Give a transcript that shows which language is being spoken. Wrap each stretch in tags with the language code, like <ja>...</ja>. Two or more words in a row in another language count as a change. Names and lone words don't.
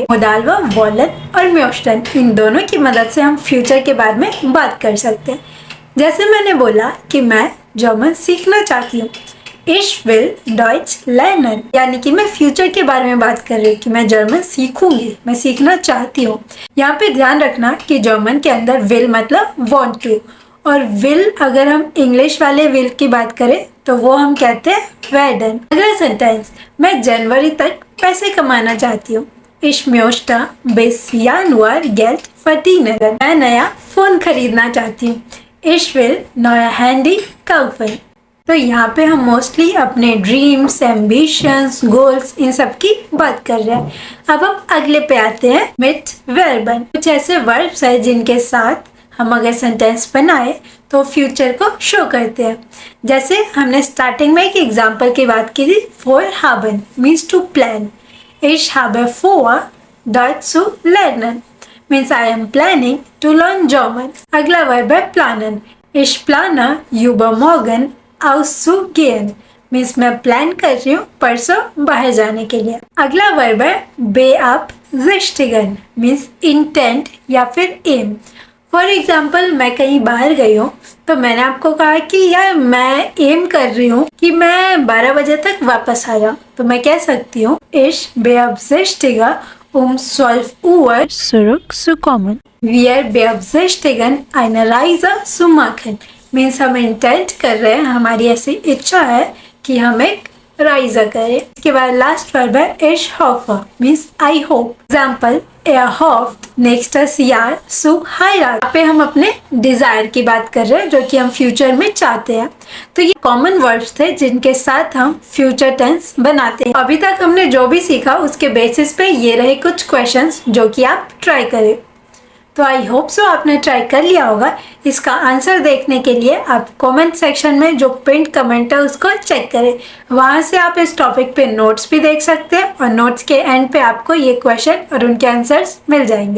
<hi>मोडाल वर्ब वॉलन और म्योस्टन, इन दोनों की मदद से हम फ्यूचर के बारे में बात कर सकते हैं। जैसे मैंने बोला कि मैं जर्मन सीखना चाहती हूँ,</hi> <de>Ich will Deutsch lernen,</de> <hi>यानी कि मैं फ्यूचर के बारे में बात कर रही हूँ कि मैं जर्मन सीखूंगी, मैं सीखना चाहती हूँ। यहाँ पे ध्यान रखना कि जर्मन के अंदर will मतलब</hi> <en>want to,</en> <hi>और will अगर हम इंग्लिश वाले will की बात करें तो वो हम कहते हैं werden। अगला सेंटेंस, मैं जनवरी तक पैसे कमाना चाहती हूँ।</hi> <de>Ich möchte bis Januar Geld verdienen,</de> <hi>मैं नया फोन खरीदना चाहती हूँ।</hi> <de>Ich will neue Handy kaufen।</de> <hi>तो यहाँ पे हम मोस्टली अपने</hi> <en>dreams, ambitions, goals,</en> <hi>इन सब की बात कर रहे हैं। अब हम अगले पे आते हैं,</hi> <de>mit Verben.</de> <hi>कुछ ऐसे वर्ब्स है जिनके साथ हम अगर सेंटेंस बनाए तो फ्यूचर को शो करते हैं। जैसे हमने स्टार्टिंग में एक एग्जांपल की बात की थी, फॉर हाबन</hi> <en>means to plan.</en> <de>Ich habe vor, Deutsch zu lernen,</de> <en>means I am planning to learn German।</en> <hi>अगला वर्ब है</hi> <de>planen। Ich plane übermorgen auszugehen,</de> <hi>मीन्स मैं प्लान कर रही हूँ परसों बाहर जाने के लिए। अगला वर्ब है beabsichtigen,</hi> <en>means intent</en> <hi>या फिर एम।</hi> <en>for example,</en> <hi>मैं कहीं बाहर गई हूँ तो मैंने आपको कहा कि यार मैं एम कर रही हूँ कि मैं 12 बजे तक वापस आ जाऊँ, तो मैं कह सकती हूँ</hi> <de>Ich beabsichtige 12 Uhr zurückzukommen। Wir beabsichtigen eine Reise zu machen,</de> <hi>मीन्स हम इंटेंट कर रहे हैं, हमारी ऐसी इच्छा है कि हम एक राइजा करें। इसके बाद लास्ट वर्ब है</hi> <de>Ich hoffe,</de> <en>means I hope.</en> <hi>एग्जाम्पल,</hi> <de>Er hofft nächstes Jahr zu heiraten।</de> <hi>यहाँ पे हम अपने डिजायर की बात कर रहे हैं जो कि हम फ्यूचर में चाहते हैं। तो ये</hi> <en>common verbs</en> <hi>थे जिनके साथ हम</hi> <en>future tense</en> <hi>बनाते हैं। अभी तक हमने जो भी सीखा उसके बेसिस पे ये रहे कुछ क्वेश्चंस जो कि आप ट्राई करें। तो</hi> <en>I hope so</en> <hi>आपने ट्राई कर लिया होगा। इसका आंसर देखने के लिए आप</hi> <en>comment section</en> <hi>में जो</hi> <en>pinned comment</en> <hi>है उसको चेक करें, वहाँ से आप इस टॉपिक पे नोट्स भी देख सकते हैं और नोट्स के एंड पे आपको ये क्वेश्चन और उनके आंसर्स मिल जाएंगे।</hi>